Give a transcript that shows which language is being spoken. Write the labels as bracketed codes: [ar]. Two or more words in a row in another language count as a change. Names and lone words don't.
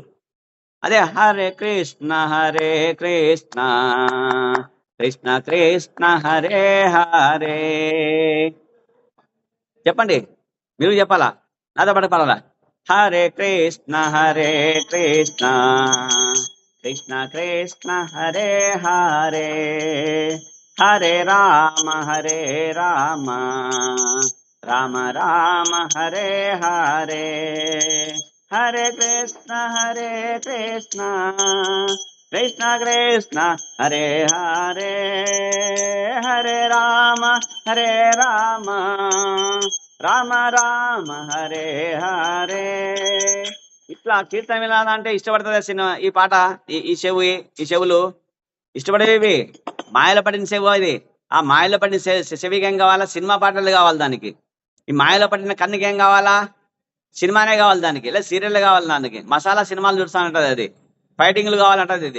[sa] అదే హరే కృష్ణ కృష్ణ కృష్ణ కృష్ణ హరే హరే. [te] చెప్పండి, మీరు చెప్పాలా, నాతో పాటు పాడాలా? [sa] హరే కృష్ణ కృష్ణ కృష్ణ కృష్ణ హరే హరే, హరే రామ రామ రామ హరే హరే, హరే కృష్ణ కృష్ణ కృష్ణ హరే హరే, హరే రామ రామ రామ రామ హరే హరే. [te] ఇట్లా కీర్తన వినాలంటే ఇష్టపడుతుంది సినిమా. ఈ పాట ఈ చెవులు ఇష్టపడేవి. మాయలో పడిన చెవు ఇది. ఆ మాయలో పడిన చెవికి ఏం కావాలా? సినిమా పాటలు కావాలి దానికి. ఈ మాయలో పడిన కన్నుకి ఏం కావాలా? సినిమానే కావాలి దానికి, లేదా సీరియల్ కావాలి దానికి. మసాలా సినిమాలు చూస్తానంటది అది, ఫైటింగ్లు కావాలంటది ఇది.